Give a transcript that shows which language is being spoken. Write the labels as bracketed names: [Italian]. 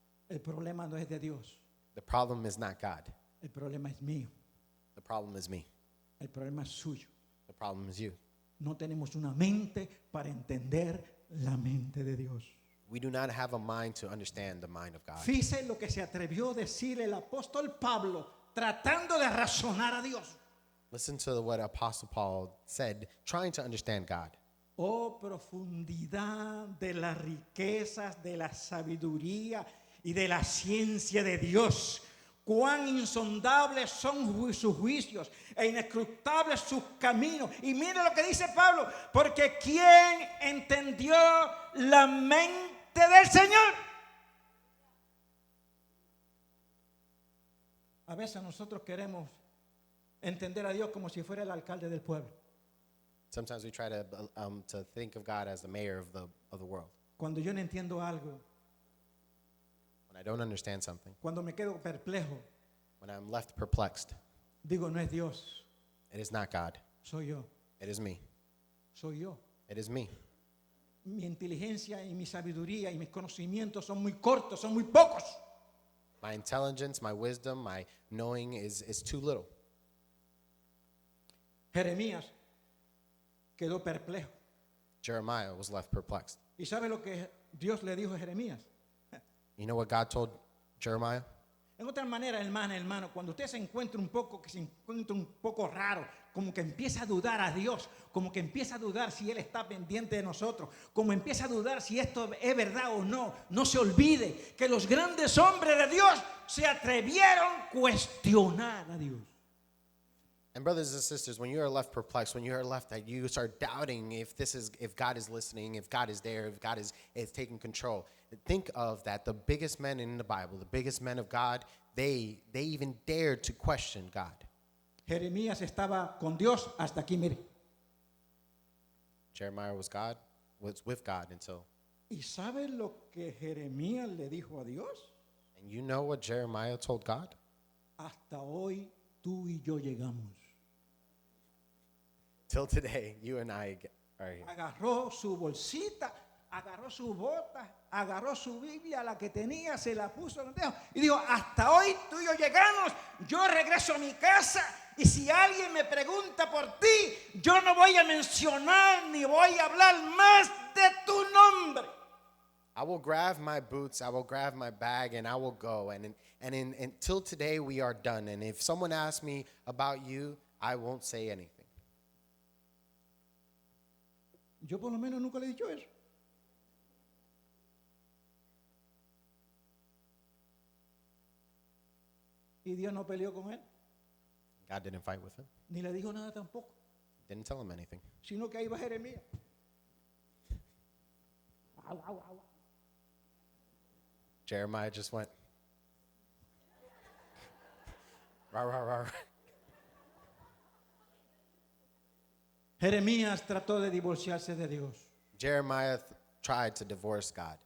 [Spanish] el problema no es de Dios, [English] the problem is not God. [Spanish] el problema es mío. [English] The problem is me. [Spanish] El problema es suyo. [English] The problem is you. [Spanish] No tenemos una mente para entender la mente de Dios. [English] We do not have a mind to understand the mind of God. [Spanish] Fíjese lo que se atrevió a decir el apóstol Pablo tratando de razonar a Dios. [English] Listen to what Apostle Paul said, trying to understand God. [Spanish] Oh, profundidad de las riquezas, de la sabiduría y de la ciencia de Dios. Cuán insondables son sus juicios e inescrutables sus caminos. Y mire lo que dice Pablo, porque ¿quién entendió la mente del Señor? A veces nosotros queremos entender a Dios como si fuera el alcalde del pueblo. [English] Sometimes we try to think of God as the mayor of the world. [Spanish] Cuando yo no entiendo algo, [English] When I don't understand something, [Spanish] cuando me quedo perplejo, [English] when I'm left perplexed, [Spanish] digo, no es Dios, [English] it is not God. [Spanish] soy yo, [English] It is me. [Spanish] soy yo. [English] It is me. [Spanish] Mi inteligencia y mi sabiduría y mis conocimientos son muy cortos, son muy pocos. [English] My intelligence, my wisdom, my knowing is too little. [Spanish] Jeremías quedó perplejo. [English] Jeremiah was left perplexed. [Spanish] ¿Y sabe lo que Dios le dijo a Jeremías? [English] You know what God told Jeremiah? [Spanish] En otra manera, hermano, cuando usted se encuentra un poco raro, como que empieza a dudar a Dios, como que empieza a dudar si Él está pendiente de nosotros, como empieza a dudar si esto es verdad o no, no se olvide que los grandes hombres de Dios se atrevieron a cuestionar a Dios. [English] And brothers and sisters, when you are left perplexed, when you are left that you start doubting if God is listening, if God is there, if God is taking control, think of that. The biggest men in the Bible, the biggest men of God, they even dared to question God. [Spanish] Jeremías estaba con Dios hasta aquí, mire. [English] Jeremiah was with God until. [Spanish] ¿Y sabe lo que Jeremías le dijo a Dios? [English] And you know what Jeremiah told God? [Spanish] Hasta hoy tú y yo llegamos. [English] Till today, you and I are here. [Spanish] Agarró su bolsita, agarró su bota, agarró su Biblia, la que tenía, se la puso en el dedo y dijo, hasta hoy tú y yo llegamos, yo regreso a mi casa y si alguien me pregunta por ti, yo no voy a mencionar ni voy a hablar más de tu nombre. [English] I will grab my boots, I will grab my bag, and I will go. And until today, we are done. And if someone asks me about you, I won't say anything. [Spanish] Yo por lo menos nunca le he dicho eso. Y Dios no peleó con él, [English] God didn't fight with him, [Spanish] ni le dijo nada tampoco, [English] didn't tell him anything. [Spanish] sino que ahí va Jeremías. Au, au, au. [English] Jeremiah just went, rah, rah, rah, rah. [Spanish] Jeremías trató de divorciarse de Dios [English] Jeremiah tried to divorce God